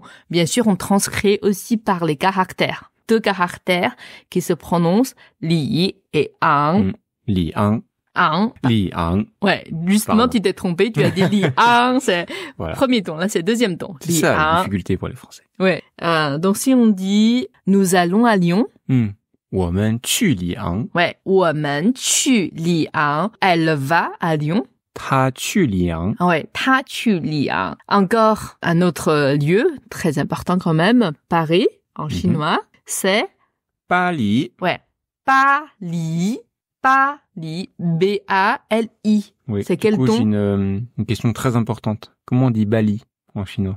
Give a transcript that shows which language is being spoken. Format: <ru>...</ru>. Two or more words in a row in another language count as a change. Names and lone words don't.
<fr>Bien sûr, on transcrit aussi par les caractères. 2 caractères qui se prononcent li et ang. Li, ang. Li, ang. Ouais, justement, tu t'es trompé, tu as dit li, ang, c'est premier ton, là c'est deuxième ton. C'est ça la difficulté pour les Français. Ouais, donc si on dit nous allons à Lyon.</fr> <zh>我们去里昂. Ouais, 我们去里昂.</zh> <fr>Elle va à Lyon.</fr> <zh>她去里昂. Ouais, 她去里昂.</zh> <fr>Encore un autre lieu, très important quand même, Paris, en chinois, c'est... Bali. Ouais, Bali. Bali, B-A-L-I. Oui, c'est quel ton? J'ai une question très importante. Comment on dit Bali en chinois?</fr>